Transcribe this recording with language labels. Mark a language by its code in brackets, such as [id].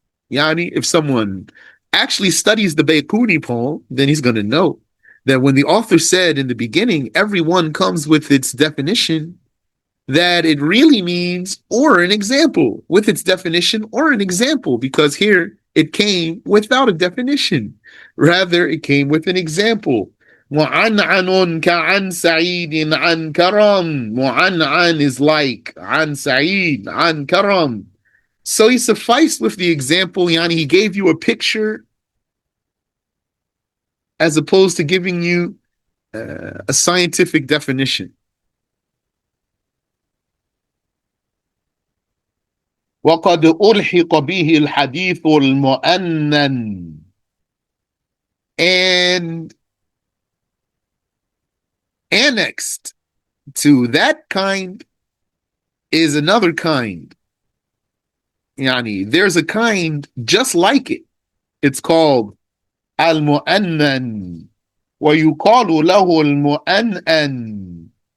[en] Yani, if someone actually studies the Baykuni poem, then he's going to know that when the author said in the beginning, everyone comes with its definition, that it really means or an example, with its definition or an example, because here it came without a definition. Rather, it came with an example. [ar] معنعن كعن سعيد عن كرم. [en] معنعن is like [ar] عن سعيد عن كرم. [en] So he sufficed with the example, yani he gave you a picture as opposed to giving you a scientific definition. [ar] وقد ألحق به الحديث المؤنن. [en] And annexed to that kind is another kind. Yani, there's a kind just like it. It's called al-mu'annan. [ar] ويقال له المؤنن.